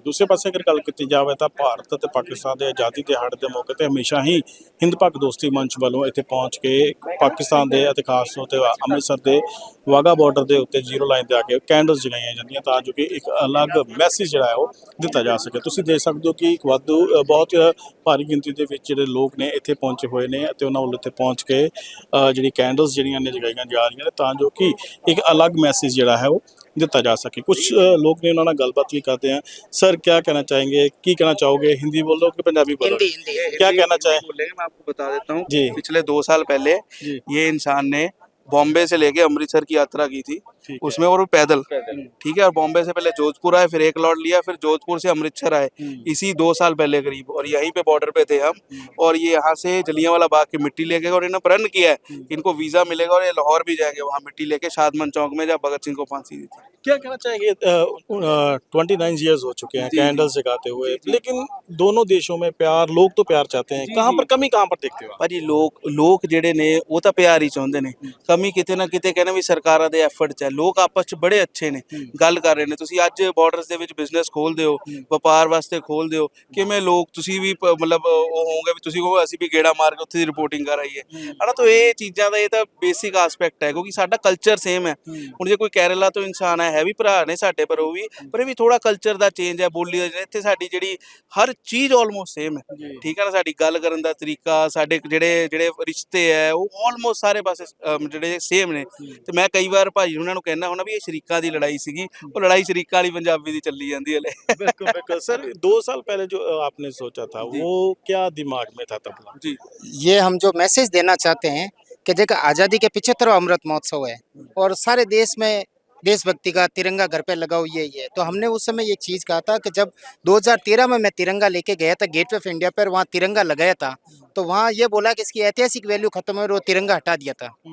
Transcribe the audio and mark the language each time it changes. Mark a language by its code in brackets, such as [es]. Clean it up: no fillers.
[pa] ਦੂਸਰੇ ਪਾਸੇ ਅਗਰ ਗੱਲ ਕੀਤੀ ਜਾਵੇ ਤਾਂ ਭਾਰਤ ਅਤੇ ਪਾਕਿਸਤਾਨ ਦੇ ਆਜ਼ਾਦੀ ਦਿਹਾੜੇ ਦੇ ਮੌਕੇ ਤੇ ਹਮੇਸ਼ਾ ਹੀ ਹਿੰਦ ਪਾਕ ਦੋਸਤੀ ਮੰਚ ਵੱਲੋਂ ਇੱਥੇ ਪਹੁੰਚ ਕੇ ਪਾਕਿਸਤਾਨ ਦੇ ਅਤੇ ਖਾਸ ਤੌਰ ਤੇ ਅੰਮ੍ਰਿਤਸਰ ਦੇ ਵਾਹਗਾ ਬਾਰਡਰ ਦੇ ਉੱਤੇ ਜ਼ੀਰੋ ਲਾਈਨ ਤੇ ਆ ਕੇ ਕੈਂਡਲਸ ਜਗਾਈਆਂ ਜਾਂਦੀਆਂ ਤਾਂ ਜੋ ਕਿ ਇੱਕ ਅਲੱਗ ਮੈਸੇਜ ਜਿਹੜਾ ਹੈ ਉਹ ਦਿੱਤਾ ਜਾ ਸਕੇ। ਤੁਸੀਂ ਦੇਖ ਸਕਦੇ ਹੋ ਕਿ ਇੱਕ ਵਾਧੂ ਬਹੁਤ ਭਾਰੀ ਗਿਣਤੀ ਦੇ ਵਿੱਚ ਜਿਹੜੇ ਲੋਕ ਨੇ ਇੱਥੇ ਪਹੁੰਚੇ ਹੋਏ ਨੇ ਅਤੇ ਉਹਨਾਂ ਵੱਲੋਂ ਇੱਥੇ ਪਹੁੰਚ ਕੇ ਜਿਹੜੀ ਕੈਂਡਲਸ ਜਿਹੜੀਆਂ ਨੇ ਜਗਾਈਆਂ ਜਾ ਰਹੀਆਂ ਨੇ ਤਾਂ ਜੋ ਕਿ ਇੱਕ ਅਲੱਗ ਮੈਸੇਜ ਜਿਹੜਾ ਹੈ ਉਹ ਦਿੱਤਾ जा सके। [hi] कुछ लोग ने उन्होंने गलबात भी करते हैं। सर क्या कहना चाहेंगे, [pa] की कहना चाहोगे, [hi] हिंदी बोलो कि पंजाबी बोलो? हिंदी। क्या कहना चाहें? बोलेंगे, मैं आपको बता देता हूँ जी। पिछले 2 साल पहले ये इंसान ने बॉम्बे से लेके अमृतसर की यात्रा की थी, उसमें और पैदल, ठीक है। और बॉम्बे से पहले जोधपुर आए, फिर एक लौट लिया, फिर जोधपुर से अमृतसर आए, इसी 2 साल पहले करीब। और यहीं पे बॉर्डर पे थे हम, और ये यहाँ से जलियांवाला बाग की मिट्टी लेके, और इन्होंने प्रण किया है कि इनको वीजा मिलेगा और ये लाहौर भी जाएंगे वहाँ मिट्टी लेके, शादमन चौक में जहाँ भगत सिंह को फांसी दी थी। क्या कहना चाहेंगे? 29 ईयर्स हो चुके हैं कैंडल्स जगाते हुए, लेकिन दोनों देशों में प्यार, लोग तो प्यार चाहते हैं, कहाँ पर कमी कहाँ पर देखते हो? [pa] ਭਾਜੀ ਲੋਕ ਜਿਹੜੇ ਨੇ ਉਹ ਤਾਂ ਪਿਆਰ ਹੀ ਚਾਹੁੰਦੇ ਨੇ। ਕਮੀ ਕਿਤੇ ਨਾ ਕਿਤੇ ਕਹਿੰਦੇ ਵੀ ਸਰਕਾਰਾਂ ਦੇ ਐਫਰਟ 'ਚ ਹੈ। ਲੋਕ ਆਪਸ 'ਚ ਬੜੇ ਅੱਛੇ ਨੇ, ਗੱਲ ਕਰ ਰਹੇ ਨੇ। ਤੁਸੀਂ ਅੱਜ ਬਾਰਡਰਸ ਦੇ ਵਿੱਚ ਬਿਜ਼ਨਸ ਖੋਲ੍ਹਦੇ ਹੋ, ਵਪਾਰ ਵਾਸਤੇ ਖੋਲ੍ਹਦੇ ਹੋ, ਕਿਵੇਂ ਲੋਕ ਤੁਸੀਂ ਵੀ ਮਤਲਬ ਉਹ ਹੋਵੋਗੇ ਵੀ ਤੁਸੀਂ ਕਹੋ ਅਸੀਂ ਵੀ ਗੇੜਾ ਮਾਰ ਕੇ ਉੱਥੇ ਦੀ ਰਿਪੋਰਟਿੰਗ ਕਰ ਆਈਏ, ਹਨਾ। ਤਾਂ ਇਹ ਚੀਜ਼ਾਂ ਦਾ ਇਹ ਤਾਂ ਬੇਸਿਕ ਆਸਪੈਕਟ ਹੈ, ਕਿਉਂਕਿ ਸਾਡਾ ਕਲਚਰ ਸੇਮ ਹੈ। ਹੁਣ ਜੇ ਕੋਈ ਕੇਰਲਾ ਤੋਂ ਇਨਸਾਨ ਹੈ ਵੀ ਭਰਾ ਨੇ ਸਾਡੇ, ਪਰ ਉਹ ਵੀ ਥੋੜਾ ਕਲਚਰ ਦਾ ਚੇਂਜ ਹੈ, ਬੋਲੀ ਦਾ ਜਿਹੜਾ ਇੱਥੇ ਸਾਡੀ ਜਿਹੜੀ ਹਰ ਚੀਜ਼ ਆਲਮੋਸਟ ਸੇਮ ਹੈ, ਠੀਕ ਹੈ ਨਾ। ਸਾਡੀ ਗੱਲ ਕਰਨ ਦਾ ਤਰੀਕਾ, ਸਾਡੇ ਜਿਹੜੇ ਰਿਸ਼ਤੇ ਹੈ ਉਹ ਆਲਮੋਸਟ ਸਾਰੇ ਪਾਸੇ ਜਿਹੜੇ ਸੇਮ ਨੇ। ਤੇ ਮੈਂ ਕਈ ਵਾਰ ਭਾਈ ਉਹਨਾਂ ਨੂੰ ਕਹਿੰਦਾ ਹੁੰਦਾ ਵੀ ਇਹ ਸ਼ਰੀਕਾਂ ਦੀ ਲੜਾਈ ਸੀਗੀ, ਉਹ ਲੜਾਈ ਸ਼ਰੀਕਾਂ ਵਾਲੀ ਪੰਜਾਬੀ ਦੀ ਚੱਲੀ ਜਾਂਦੀ ਹੈ। [hi] बिल्कुल बिल्कुल सर, 2 साल पहले जो आपने सोचा था वो क्या दिमाग में था तब? जी, ये हम जो मैसेज देना चाहते हैं कि देखो आज़ादी के 75वां अमृत महोत्सव है और सारे देश में देशभक्ति का तिरंगा घर पे लगा हुआ है। तो हमने उस समय एक चीज़ कहा था कि जब 2013 में मैं तिरंगा लेके गया था गेटवे ऑफ इंडिया पर, वहाँ तिरंगा लगाया था, तो वहाँ ये बोला कि इसकी ऐतिहासिक वैल्यू खत्म है और वो तिरंगा हटा दिया था।